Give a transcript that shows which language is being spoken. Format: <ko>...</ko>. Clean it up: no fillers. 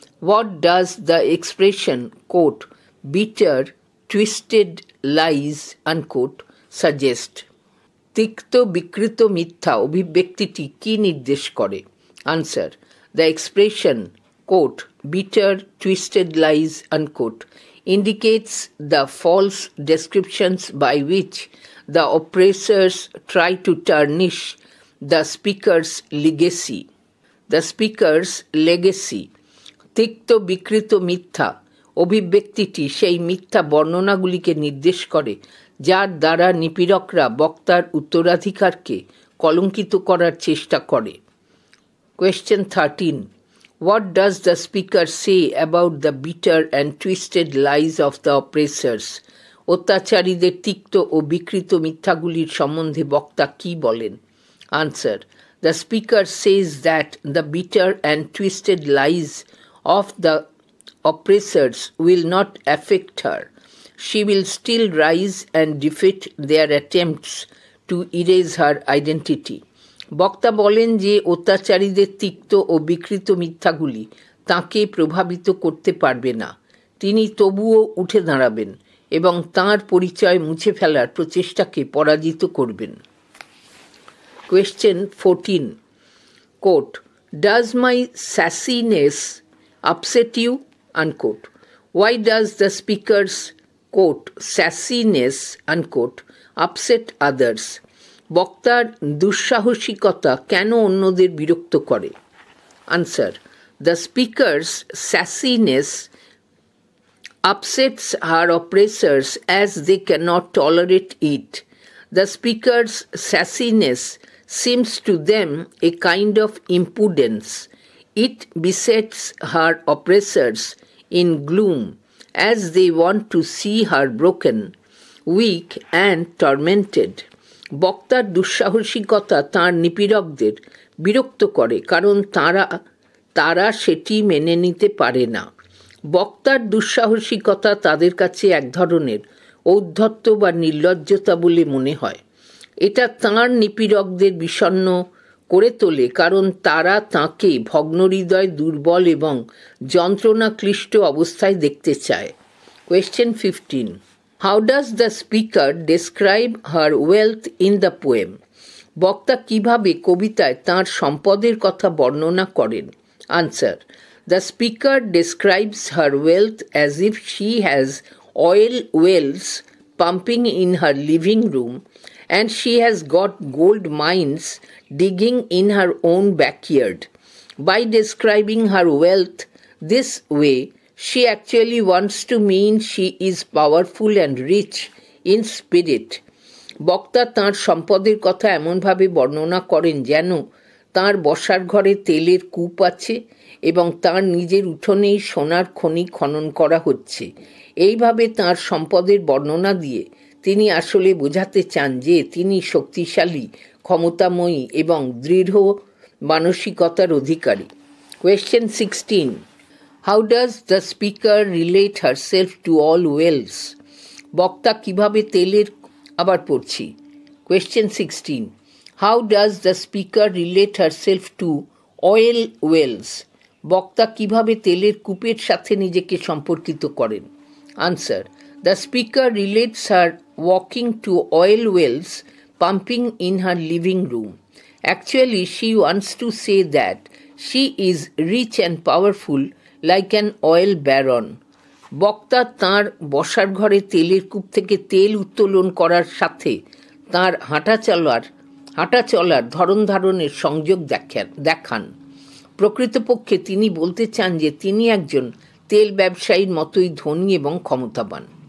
<en>What does the expression, quote, bitter, twisted lies, unquote, suggest?</en> <bn>তিক্ত বিকৃত মিথ্যা অভিব্যক্তিটি কি নির্দেশ করে?</bn> <en>Answer, the expression quote, bitter, twisted lies, unquote, indicates the false descriptions by which the oppressors try to tarnish the speaker's legacy. The speaker's legacy.</en> <bn>তিক্ত বিকৃত মিথ্যা অভিব্যক্তিটি সেই মিথ্যা বর্ণনাগুলিকে নির্দেশ করে যার দ্বারা নিপীড়করা বক্তার উত্তরাধিকারকে কলঙ্কিত করার চেষ্টা করে।</bn> <en>Question 13. What does the speaker say about the bitter and twisted lies of the oppressors?</en> <bn>অত্যাচারীদের তিক্ত ও বিকৃত মিথ্যাগুলির সম্বন্ধে বক্তা কি বলেন?</bn> <en>Answer. The speaker says that the bitter and twisted lies of the oppressors will not affect her. She will still rise and defeat their attempts to erase her identity.</en> <bn>বক্তা বলেন যে অত্যাচারীদের তিক্ত ও বিকৃত মিথ্যাগুলি তাঁকে প্রভাবিত করতে পারবে না। তিনি তবুও উঠে দাঁড়াবেন এবং তাঁর পরিচয় মুছে ফেলার প্রচেষ্টাকে পরাজিত করবেন।</bn> <en>Question 14. Quote, does my sassiness upset you? Unquote. Why does the speaker's, quote, sassiness, unquote, upset others?</en> <bn>বক্তার দুঃসাহসিকতা কেন অন্যদের বিরক্ত করে?</bn> <en>Answer, the speaker's sassiness upsets her oppressors as they cannot tolerate it. The speaker's sassiness seems to them a kind of impudence. It besets her oppressors in gloom as they want to see her broken, weak and tormented.</en> <bn>বক্তার দুঃসাহসিকতা তাঁর নিপীড়কদের বিরক্ত করে কারণ তারা সেটি মেনে নিতে পারে না। বক্তার দুঃসাহসিকতা তাদের কাছে এক ধরনের ঔদ্ধত্য বা নির্লজ্জতা বলে মনে হয়। এটা তাঁর নিপীড়কদের বিষণ্ণ করে তোলে কারণ তারা তাঁকে ভগ্নহৃদয়, দুর্বল এবং যন্ত্রণাক্লিষ্ট অবস্থায় দেখতে চায়।</bn> <en>Question 15. How does the speaker describe her wealth in the poem?</en> <bn>বক্তা কিভাবে কবিতায় তাঁর সম্পদের কথা বর্ণনা করেন?</bn> <en>Answer. The speaker describes her wealth as if she has oil wells pumping in her living room and she has got gold mines digging in her own backyard. By describing her wealth this way, she actually wants to mean she is powerful and rich in spirit.</en> <bn>বক্তা তাঁর সম্পদের কথা এমনভাবে বর্ণনা করেন যেন তাঁর বসার ঘরে তেলের কূপ আছে এবং তাঁর নিজের উঠোনেই সোনার খনি খনন করা হচ্ছে। এইভাবে তাঁর সম্পদের বর্ণনা দিয়ে তিনি আসলে বোঝাতে চান যে তিনি শক্তিশালী, ক্ষমতাময়ী এবং দৃঢ় মানসিকতার অধিকারী।</bn> <en>Question 16. How does the speaker relate herself to all wells?</en> <bn>বক্তা কিভাবে তেলের আবার পড়ছি।</bn> <en>Question 16. How does the speaker relate herself to oil wells?</en> <bn>বক্তা কিভাবে তেলের কূপের সাথে নিজেকে সম্পর্কিত করেন?</bn> <en>Answer. The speaker relates her walking to oil wells pumping in her living room. Actually, she wants to say that she is rich and powerful like an oil baron.</en> <bn>বক্তা তাঁর বসার ঘরে তেলের কূপ থেকে তেল উত্তোলন করার সাথে তাঁর হাঁটা চলার ধরন ধারণের সংযোগ দেখান। প্রকৃতপক্ষে তিনি বলতে চান যে তিনি একজন তেল ব্যবসায়ীর মতোই ধনী এবং ক্ষমতাবান।</bn>